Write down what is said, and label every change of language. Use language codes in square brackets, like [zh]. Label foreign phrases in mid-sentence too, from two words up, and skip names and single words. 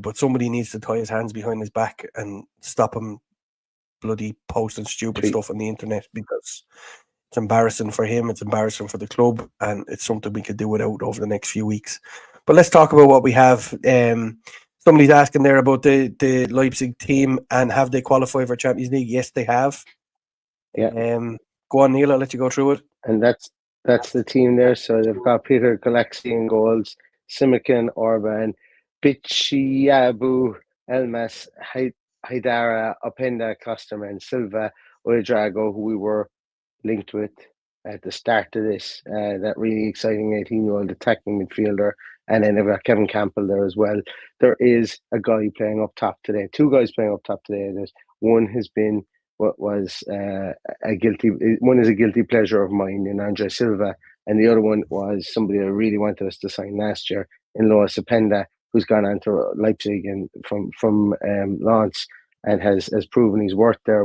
[en] But somebody needs to tie his hands behind his back and stop him bloody posting stupid stuff on the internet, because it's embarrassing for him, it's embarrassing for the club, and it's something we could do without over the next few weeks. But let's talk about what we have. Somebody's asking there about the Leipzig team and have they qualified for Champions League? Yes, they have. Yeah. Go on, Neil, I'll let you go through it. And that's the team there. So they've got Peter Galaxy in goals, Simikin, Orban, Bichiabu, Elmas, Haidara, Openda, Klosterman, Silva, Uedrago, who we were linked with at the start of this. That really exciting 18-year-old attacking midfielder. And then they've got Kevin Campbell there as well. There is a guy playing up top today. Two guys playing up top today. There's one has been what was a guilty pleasure of mine in Andre Silva, and the other one was somebody that really wanted us to sign last year in Loa Sependa, who's gone on to Leipzig and from Lens and has proven his worth there.